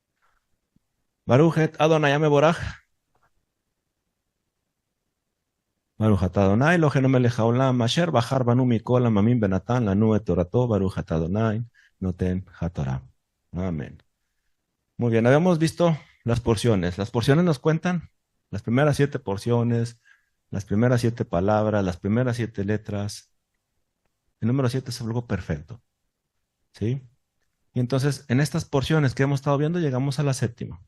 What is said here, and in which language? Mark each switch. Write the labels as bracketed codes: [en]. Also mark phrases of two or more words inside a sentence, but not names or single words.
[he] ברכו את אדוני המבורך ברוך אתה אדוני אלוהינו מלך העולם אשר בחר בנו מכל העמים ונתן לנו את תורתו ברוך אתה אדוני נותן התורה. [es] Amén. Muy bien, habíamos visto las porciones. Las porciones nos cuentan las primeras 7 porciones, las primeras 7 palabras, las primeras 7 letras. El número 7 es algo perfecto, ¿sí? Y entonces, en estas porciones que hemos estado viendo, llegamos a la séptima.